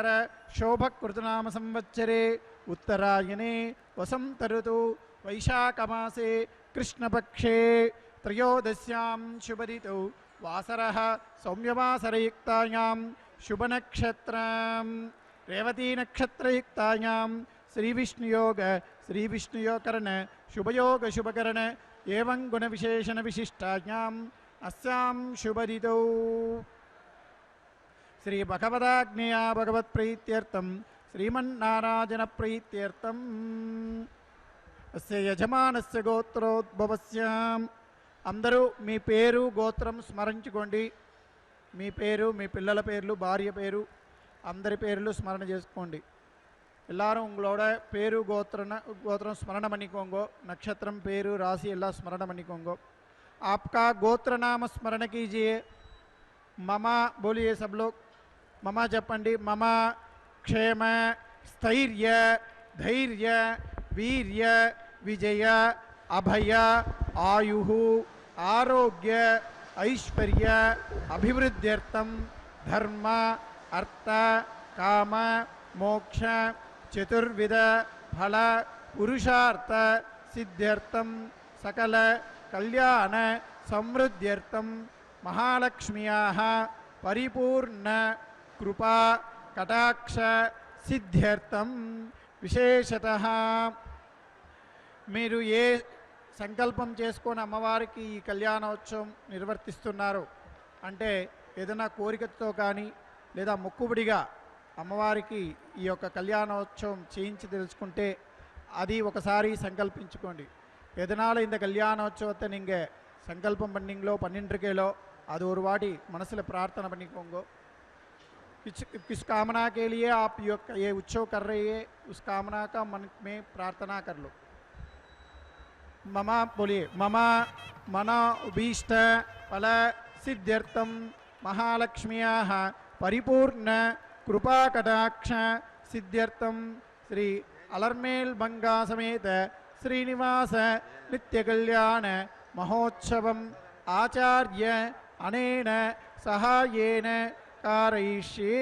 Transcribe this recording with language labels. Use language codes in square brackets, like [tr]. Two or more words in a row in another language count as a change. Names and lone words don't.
[sa] शोभकृतनाम संवत्सरे उत्तरायणे वसंत ऋतु वैशाखमासे कृष्णपक्षे त्रयोदश्यां शुभऋतौ वासरः सौम्यवासरयुक्तायां शुभनक्षत्रां रेवती नक्षत्रयुक्तायां श्रीविष्णुयोगकरण शुभयोग शुभकरण एवं गुणविशेषण विशिष्टायाम् अस्यां शुभऋतौ श्री भगवदाज्ञया भगवत्प्रीत्यर्थं श्रीमन्नारायण प्रीत्यर्थम् अस्य यजमानस्य गोत्रोद्भवस्य [te] అందరూ మీ పేరు గోత్రం స్మరించుకోండి. మీ పేరు, మీ పిల్లల పేర్లు, భార్య పేరు, అందరి పేర్లు స్మరణ చేసుకోండి. [ta] எல்லாரும் உங்களோட பேரு கோத்திரம் ஸ்மரண பண்ணிக்கோங்க. நட்சத்திரம் பேரு ராசி எல்லாம் स्मरण பண்ணிக்கோங்க. [hi] आपका गोत्र नाम स्मरण कीजिए. ममा बोलिए सब लोग. [te] మమా జపండి. [sa] ममा क्षेम स्थैर्य धैर्य वीर्य विजय अभय आयुः आरोग्य ऐश्वर्य अभिवृद्ध्यर्थं धर्म अर्थ काम मोक्ष चतुर्विध फल पुरुषार्थ सिद्ध्यर्थं सकल कल्याण समृद्ध्यर्थं महालक्ष्म्याः परिपूर्ण कृपा कटाक्ष सिद्ध्यर्थं विशेषतः [te] మీరు ఏ సంకల్పం చేసుకొని అమ్మవారికి ఈ కళ్యాణోత్సవం నిర్వర్తిస్తున్నారు అంటే ఏదైనా కోరికతో కానీ లేదా మొక్కుబడిగా అమ్మవారికి ఈ యొక్క కళ్యాణోత్సవం చేయించి తెలుసుకుంటే అది ఒకసారి సంకల్పించుకోండి. [ta] எதனால இந்த கல்யாணோற்சவத்தை நீங்கள் சங்கல்பம் பண்ணீங்களோ பண்ணிட்டுருக்கீங்களோ அது ஒரு வாட்டி மனசில் प्रार्थना பண்ணிக்கோங்க. [hi] किस कामना के लिए आप ये उत्सव कर रहे हैं उस कामना का मन में प्रार्थना कर लो. ममा बोलिए. [sa] ममा मनो उभीष्ट फल सिद्ध्यर्थं महालक्ष्म्याः परिपूर्ण कृपा कटाक्ष सिद्ध्यर्थं श्री अलर्मेल बंगा समेत श्रीनिवास नित्य कल्याण महोत्सवम् आचार्य अनेन सहायेन कारयिष्ये.